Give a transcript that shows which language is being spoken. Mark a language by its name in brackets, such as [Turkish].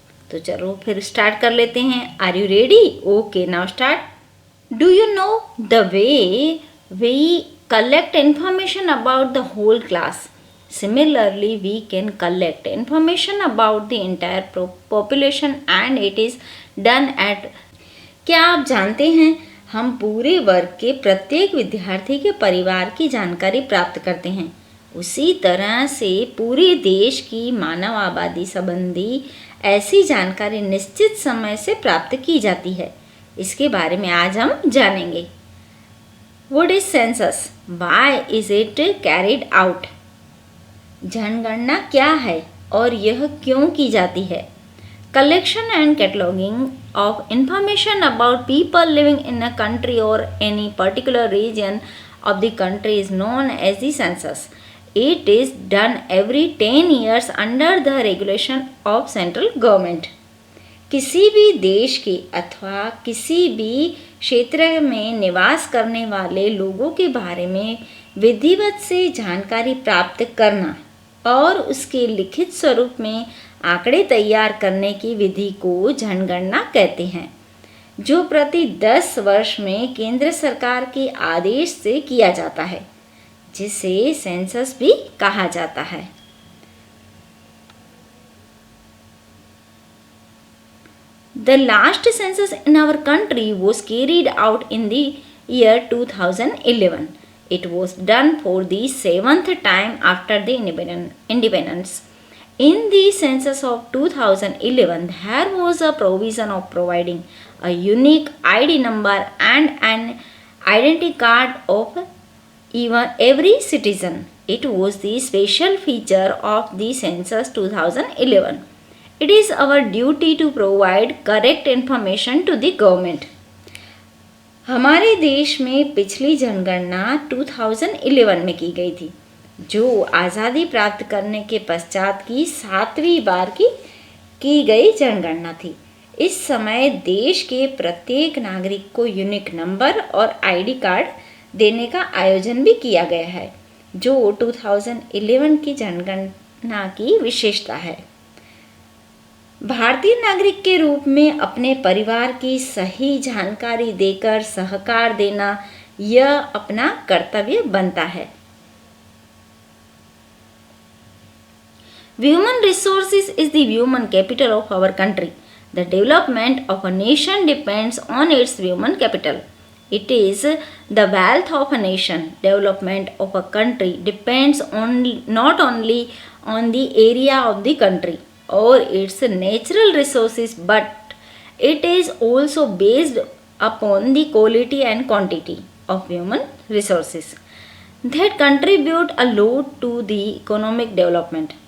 [Hindi] तो चलो फिर start कर लेते हैं. [English] Are you ready? Okay, now start. Do you know the way we collect information about the whole class? Similarly, we can collect information about the entire population and it is done at [Hindi] क्या आप जानते हैं हम पूरे वर्ग के प्रत्येक विद्यार्थी के परिवार की जानकारी प्राप्त करते हैं। उसी तरह से पूरे देश की मानव आबादी संबंधी ऐसी जानकारी निश्चित समय से प्राप्त की जाती है। इसके बारे में आज हम जानेंगे। [English] What is census? Why is it carried out? [Hindi] जनगणना क्या है और यह क्यों की जाती है? [English] Collection and cataloging of information about people living in a country or any particular region of the country is known as the census. It is done every 10 years under the regulation of central government. [Hindi] किसी भी देश के अथवा किसी भी क्षेत्र में निवास करने वाले लोगों के बारे में विधिवत से जानकारी प्राप्त करना और उसके लिखित स्वरूप में आंकड़े तैयार करने की विधि को जनगणना कहते हैं, जो प्रति 10 वर्ष में केंद्र सरकार के आदेश से किया जाता है, जिसे सेंसस भी कहा जाता है। [English] The last census in our country was carried out in the year 2011. It was done for the 7th time after the independence. In the census of 2011, there was a provision of providing a unique ID number and an identity card of every citizen. It was the special feature of the census 2011. It is our duty to provide correct information to the government. [Hindi] हमारे देश में पिछली जनगणना 2011 में की गई थी, जो आज़ादी प्राप्त करने के पश्चात की 7वीं बार की गई जनगणना थी। इस समय देश के प्रत्येक नागरिक को यूनिक नंबर और आईडी कार्ड देने का आयोजन भी किया गया है, जो 2011 की जनगणना की विशेषता है। भारतीय नागरिक के रूप में अपने परिवार की सही जानकारी देकर सहकार देना यह अपना कर्तव्य बनता है। [English] Human resources is the human capital of our country. The development of a nation depends on its human capital. It is the wealth of a nation. Development of a country depends not only on the area of the country or its natural resources, but it is also based upon the quality and quantity of human resources that contribute a lot to the economic development.